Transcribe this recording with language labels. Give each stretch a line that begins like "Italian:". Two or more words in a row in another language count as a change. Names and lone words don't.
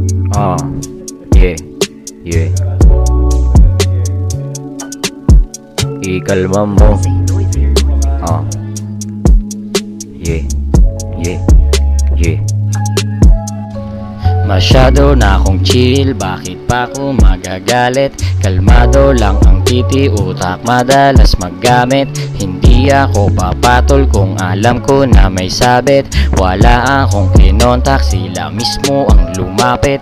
English: Ah, yeah, yeah.
Filipino: Ikalma mo.
English: Ah, yeah, yeah, yeah.
Filipino: Masyado na akong chill, bakit pa ako magagalit? Kalmado lang ang titi, utak madalas maggamit. Hindi ako papatol kung alam ko na may sabit. Wala akong kinontak, sila mismo ang lumapit.